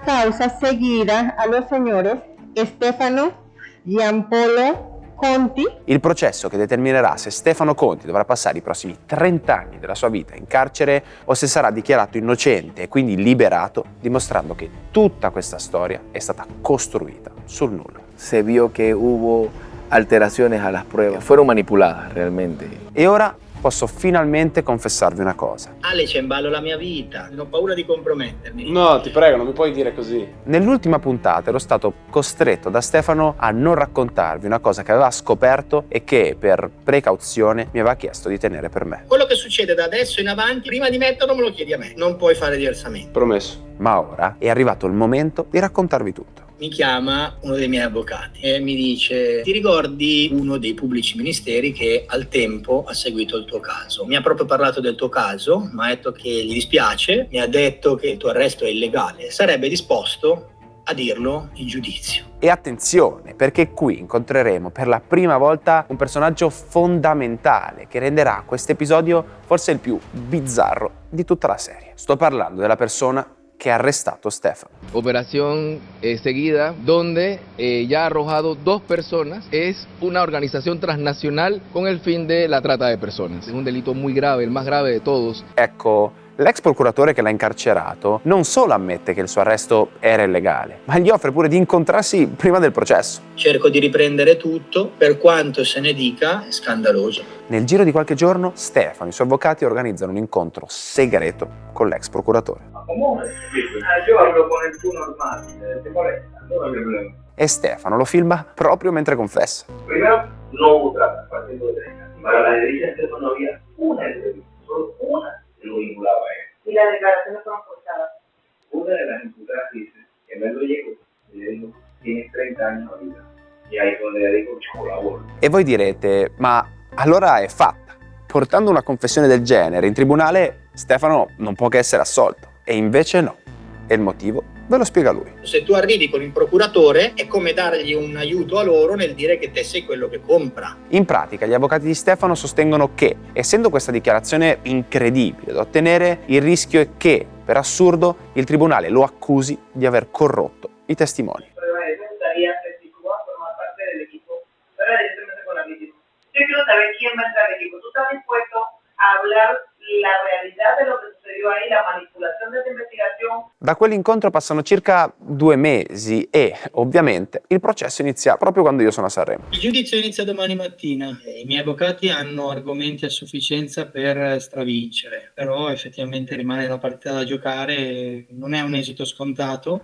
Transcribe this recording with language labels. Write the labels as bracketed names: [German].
[Spanish] Causa seguida a los señores Stefano Giampaolo Conti. [Italian] Il processo che determinerà se Stefano Conti dovrà passare i prossimi 30 anni della sua vita in carcere o se sarà dichiarato innocente e quindi liberato, dimostrando che tutta questa storia è stata costruita sul nulla. [Spanish] Se vio que hubo alteraciones a las pruebas. Fueron manipuladas realmente. [Italian] E ora posso finalmente confessarvi una cosa. Ale, c'è in ballo la mia vita, non ho paura di compromettermi. No, ti prego, non mi puoi dire così. Nell'ultima puntata ero stato costretto da Stefano a non raccontarvi una cosa che aveva scoperto e che, per precauzione, mi aveva chiesto di tenere per me. Quello che succede da adesso in avanti, prima di metterlo me lo chiedi a me. Non puoi fare diversamente. Promesso. Ma ora è arrivato il momento di raccontarvi tutto. Mi chiama uno dei miei avvocati e mi dice: ti ricordi uno dei pubblici ministeri che al tempo ha seguito il tuo caso? Mi ha proprio parlato del tuo caso, mi ha detto che gli dispiace, mi ha detto che il tuo arresto è illegale, sarebbe disposto a dirlo in giudizio. E attenzione, perché qui incontreremo per la prima volta un personaggio fondamentale che renderà questo episodio forse il più bizzarro di tutta la serie. Sto parlando della persona [Spanish] que ha arrestado [Italian] Stefano. [Spanish] Operación seguida, donde ya ha arrojado 2 personas. Es una organización transnacional con el fin de la trata de personas. Es un delito muy grave, el más grave de todos. [Italian] Ecco, l'ex procuratore che l'ha incarcerato non solo ammette che il suo arresto era illegale, ma gli offre pure di incontrarsi prima del processo. Cerco di riprendere tutto, per quanto se ne dica, è scandaloso. Nel giro di qualche giorno, Stefano e i suoi avvocati organizzano un incontro segreto con l'ex procuratore. Io hablo con il tuo normale, ti molesta, non ho problema. E Stefano lo filma proprio mentre confessa. [Spanish] Primero, no hubo trata, partiendo de ahí. Para la derecha Stefano había una entrevista, solo una que lo vinculaba a él. Y las declaraciones fueron forzadas. Una de las imputadas dice que me lo llegó y le dijo: tienes 30 años de vida. Y ahí es donde le digo: lavoro. [Italian] E voi direte, ma allora è fatta. Portando una confessione del genere in tribunale, Stefano non può che essere assolto. E invece no. E il motivo ve lo spiega lui. Se tu arrivi con il procuratore è come dargli un aiuto a loro nel dire che te sei quello che compra. In pratica gli avvocati di Stefano sostengono che, essendo questa dichiarazione incredibile da ottenere, il rischio è che, per assurdo, il tribunale lo accusi di aver corrotto i testimoni. [Spanish] Yo quiero saber quién va a entrar al equipo. ¿Tú estás dispuesto a hablar la realidad de lo que sucedió ahí, la manipulación de esa investigación. [Italian] Da quell'incontro passano circa 2 mesi e, ovviamente, il processo inizia proprio quando io sono a Sanremo. Il giudizio inizia domani mattina. I miei avvocati hanno argomenti a sufficienza per stravincere, però effettivamente rimane una partita da giocare, non è un esito scontato.